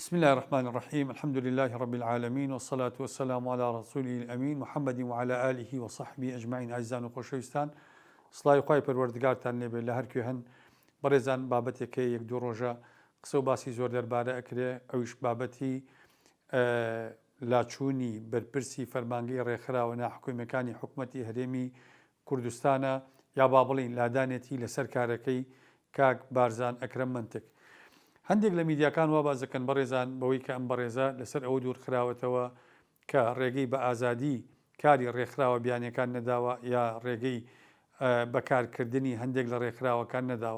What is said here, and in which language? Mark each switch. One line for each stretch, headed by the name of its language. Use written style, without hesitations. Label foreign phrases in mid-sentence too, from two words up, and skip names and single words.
Arabic: بسم الله الرحمن الرحيم الحمد لله رب العالمين والصلاة والسلام على رسوله الأمين محمد وعلى آله وصحبه أجمعين
Central Kurdish: أعزائي وخۆشەویستان سڵاوی خوای پەروەردگارتان لێبێ لە هەرکوێ هەن بەڕێزان بابەتێکە یەک دوو ڕۆژە قسە و باسی زۆر دەربارە ئەکرێ ئەویش بابەتی لاچوونی بەرپرسی فەرمانگەی ڕێکخراوە ناحکوومەکانی حکوومەتی هەرێمی کوردستانە یا با بڵین لادانێتی لەسەر کارەکەی کاک بارزان ئەکرەم منتک هەندێک لە میدیاکان وا بازەکەن بەڕێزان بەوەی کە ئەم بەڕێزە لەسەر ئەوە دوورخراوەتەوە کە ڕێگەی بە ئازادی کاری ڕێکخراوە بیانیەکان نەداوە یا ڕێگەی بەکارکردنی هەندێک لە ڕێکخراوەکان نەداوە.